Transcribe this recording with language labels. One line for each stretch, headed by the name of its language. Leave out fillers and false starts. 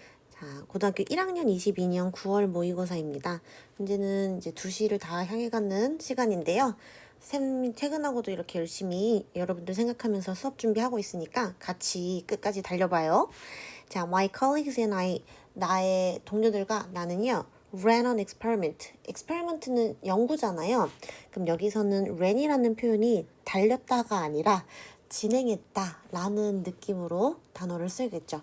Korean: 자, 고등학교 1학년 22년 9월 모의고사입니다. 현재는 이제 2시를 다 향해 가는 시간인데요. 쌤 퇴근하고도 이렇게 열심히 여러분들 생각하면서 수업 준비하고 있으니까 같이 끝까지 달려봐요.
English: 자, my colleagues and I,
Korean: 나의 동료들과 나는요,
English: ran an experiment.
Korean: experiment는 연구잖아요. 그럼 여기서는 ran이라는 표현이 달렸다가 아니라 진행했다 라는 느낌으로 단어를 쓰겠죠.